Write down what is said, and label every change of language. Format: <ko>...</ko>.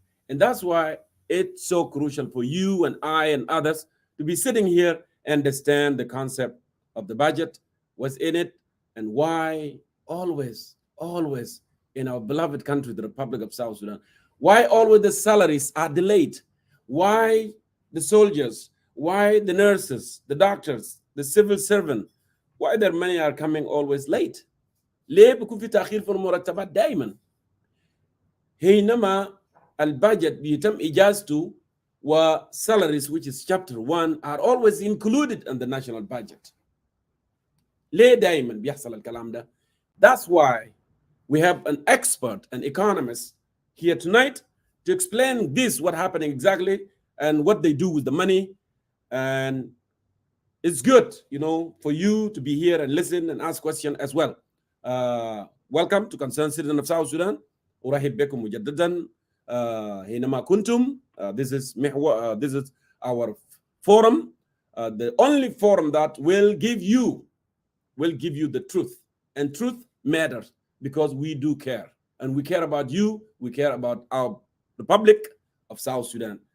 <en>And that's why it's so crucial for you and I and others to be sitting here and understand the concept of the budget, what's in it, and why always in our beloved country, the Republic of South Sudan, why always the salaries are delayed, why the soldiers, why the nurses, the doctors, the civil servant, why their money are coming always late.</en> <ar>ليه بيكون في تأخير في المرتبات دائما؟ حينما البادجت بيتم إجازته و</ar> <en>salaries, which is chapter 1, are always included in the national budget.</en> <ar>ليه دائما بيحصل الكلام ده؟</ar> <en>That's why we have an expert, an economist here tonight to explain this, what happening exactly and what they do with the money. And it's good, you know, for you to be here and listen and ask questions as well. Welcome to Concerned Citizen of South Sudan.</en> <ar>أرحب بكم مجددا حينما كنتم.</ar> <en>This is our forum, the only forum that will give you the truth, and truth matters because we do care, and we care about you. We care about our Republic of South Sudan.</en>